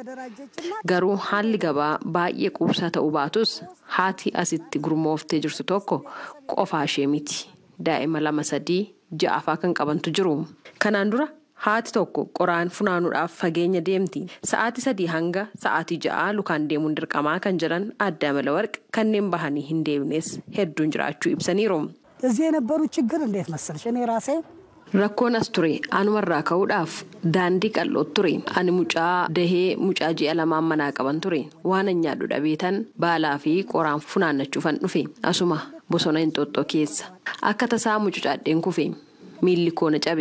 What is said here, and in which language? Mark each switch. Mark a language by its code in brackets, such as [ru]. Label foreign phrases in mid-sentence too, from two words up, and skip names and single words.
[om] Garuu haalli gabaa baay'ee quubsaa ta'uu baatus haati asitti gurmooftee jirtu tokko qofaa ishee miti. Daa'ima 2-3 ja'afaa kan qabantu jiru. Kanaan dura haati tokko qoraan funaanuudhaaf fageenya deemti. Sa'aatii 3 hanga sa'aatii 6 lukaan deemuun dirqamaa kan jedhan Adda Amala Warqi kanneen bahanii hin deemnes hedduun jiraachuu ibsaniiru. [am] እዚህ የነበሩ ችግር እንዴት መሰልሽ እኔ ራሴ [om] Rakkoon as ture anumarraa ka'uudhaaf daandii qal'oo ture. Ani mucaa dahee mucaa ji'a 2 manaa qaban ture. Waan nyaadhu dhabeetan baalaa fi qoraan funaannachuufan dhufe. Asuma bosona Inxooxxoo keessa. Akka tasaa mucucaadheen kufe. Miilli koo na cabe.